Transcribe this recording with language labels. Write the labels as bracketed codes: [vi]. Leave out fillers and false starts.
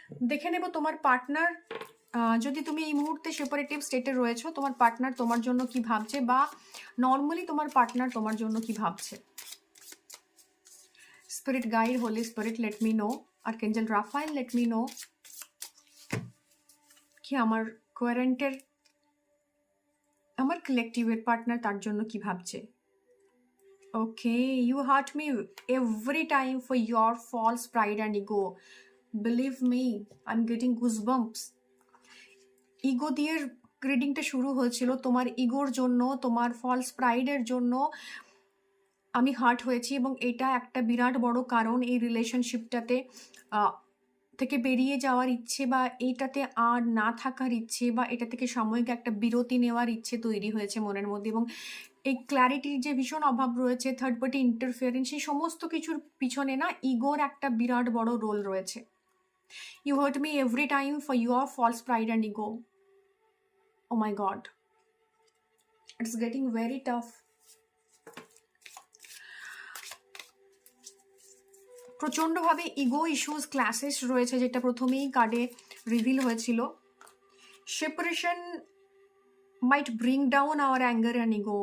[bn] দেখে নেব তোমার পার্টনার, যদি তুমি এই মুহূর্তে সেপারেটিভ স্টেটে রয়েছো, তোমার পার্টনার তোমার জন্য কি ভাবছে, বা নর্মালি তোমার পার্টনার তোমার জন্য কি ভাবছে। [en] Spirit guide, holy spirit, let me know. [bn] আর্কেঞ্জেল Rafael, [en] let me know [bn] কি আমার কোয়ারেন্টের, আমার কালেকটিভের পার্টনার তার জন্য কি ভাবছে। [en] Okay, you hurt me every time for your false pride and ego. Believe me, I'm getting goosebumps. [bn] Ego দিয়ে রিডিংটা শুরু হয়েছিল, তোমার ইগোর জন্য, তোমার ফলস প্রাইডের জন্য আমি হার্ট হয়েছি, এবং এটা একটা বিরাট বড় কারণ এই রিলেশনশিপটাতে থেকে বেরিয়ে যাওয়ার ইচ্ছে, বা এইটাতে আর না থাকার ইচ্ছে, বা এটা থেকে সাময়িক একটা বিরতি নেওয়ার ইচ্ছে তৈরি হয়েছে মনের মধ্যে। এবং এই ক্ল্যারিটির যে ভীষণ অভাব রয়েছে, থার্ড পার্টি ইন্টারফিয়ারেন্স, সেই সমস্ত কিছুর পিছনে না ইগোর একটা বিরাট বড় রোল রয়েছে। [en] You hurt me every time for your false pride and ego. Oh my god, it's getting very tough. [bn] প্রচণ্ডভাবে ইগো ইস্যুস ক্লাসেস রয়েছে, যেটা প্রথমেই কার্ডে রিভিল হয়েছিল। [en] Separation might bring down our anger and ego.